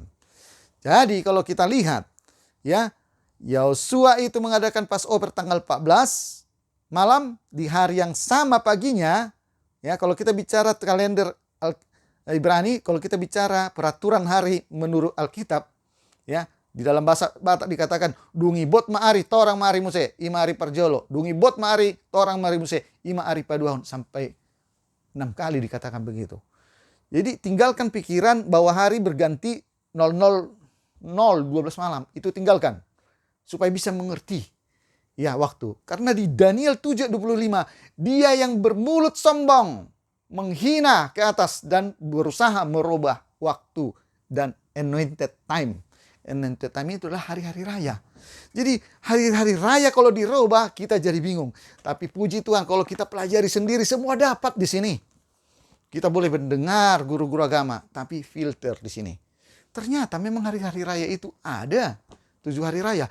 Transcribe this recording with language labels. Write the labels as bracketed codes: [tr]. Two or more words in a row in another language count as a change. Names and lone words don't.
[id] Jadi kalau kita lihat ya, Yosua itu mengadakan [en] Passover [id] tanggal 14 malam di hari yang sama paginya. Ya, kalau kita bicara kalender Ibrani, kalau kita bicara peraturan hari menurut Alkitab, ya, di dalam bahasa Batak dikatakan [bbc] dungi bot maari torang maari muse ima ari parjolo, dungi bot maari torang maari muse ima ari paduahun, [id] sampai 6 kali dikatakan begitu. Jadi tinggalkan pikiran bahwa hari berganti 00:00 12 malam, itu tinggalkan supaya bisa mengerti ya waktu. Karena di Daniel 7:25 dia yang bermulut sombong menghina ke atas dan berusaha merubah waktu dan [en] anointed time. Anointed time [id] itu adalah hari-hari raya. Jadi hari-hari raya kalau dirubah kita jadi bingung. Tapi puji Tuhan kalau kita pelajari sendiri semua dapat di sini. Kita boleh mendengar guru-guru agama, tapi filter di sini. Ternyata memang hari-hari raya itu ada 7 hari raya.